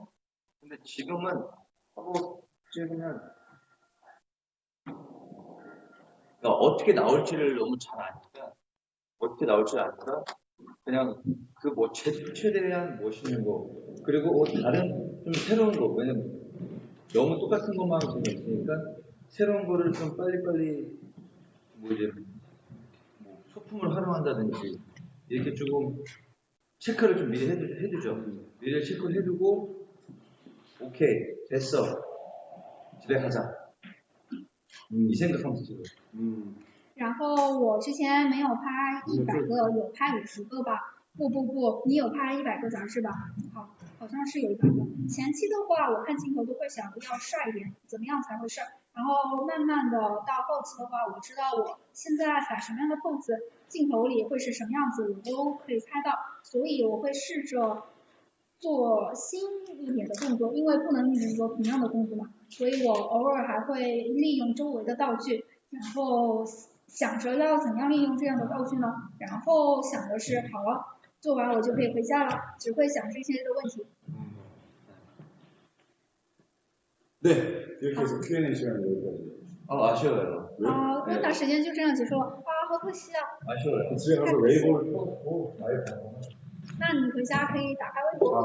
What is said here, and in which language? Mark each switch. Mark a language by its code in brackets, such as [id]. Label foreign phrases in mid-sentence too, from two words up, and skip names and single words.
[ko] 근데 지금은 화보 찍으면 그러니까 어떻게 나올지를 너무 잘 아니까 어떻게 나올지 아니까 그냥 그 뭐 최대한 멋있는 거 그리고 다른 좀 새로운 거 왜냐면 너무 똑같은 것만 재미없으니까 새로운 거를 좀 빨리빨리 뭐 이제 뭐 소품을 활용한다든지 이렇게 조금 체크를 좀 미리 해두죠. 미리 체크를 해두고 오케이 됐어 집에 가자 이 생각하면서 찍어요. [zh] 然后我之前没有拍100个，有拍50个吧。不，你有拍100个杂志吧？好像是有100个。前期的话，我看镜头都会想要帅一点，怎么样才会帅？然后慢慢的到后期的话，我知道我现在摆什么样的 pose， 镜头里会是什么样子，我都可以拍到，所以我会试着做新一点的动作，因为不能一直做同样的动作嘛。所以我偶尔还会利用周围的道具，然后想着要怎样利用这样的道具呢？然后想的是好了，做完我就可以回家了，只会想这些的问题。 [ko] 네, 이렇게 해서 Q&A 시간 여기까지. 아쉬워요. [zh] 问答时间就这样结束了啊，好可惜啊。 [ko] 아쉬워요. 집에 가서 웨이브를 켜놓고 라이브 하고. [zh] 那你回家可以打开微博。